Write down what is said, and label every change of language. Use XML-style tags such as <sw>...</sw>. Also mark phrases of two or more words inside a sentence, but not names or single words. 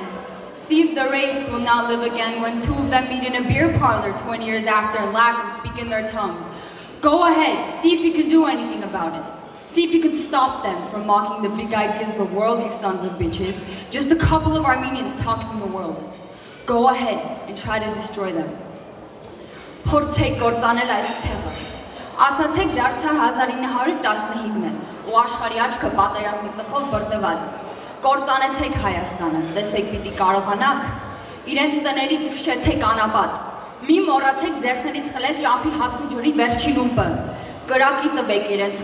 <en>See if the race will not live again when two of them meet in a beer parlor 20 years after and laugh and speak in their tongue. Go ahead, see if you can do anything about it. See if you can stop them from mocking the big ideas of the world, you sons of bitches. Just a couple of Armenians talking the world. Go ahead and try to destroy them.</en> <hy>Փորձեք կործանել այս ցեղը։ Ասացեք դարձար 1915-ն է, ու աշխարհի աչքը պատերազմի ծխով բռնված։ Կործանեցեք Հայաստանը, տեսեք պիտի կարողանաք։ Իրենց տներից քշեցեք անապատ։ Մի մոռացեք ձեռքներից խլել ճամփի հացն ու ջրի վերջին ումպը։ Կրակի տվեք իրենց</hy>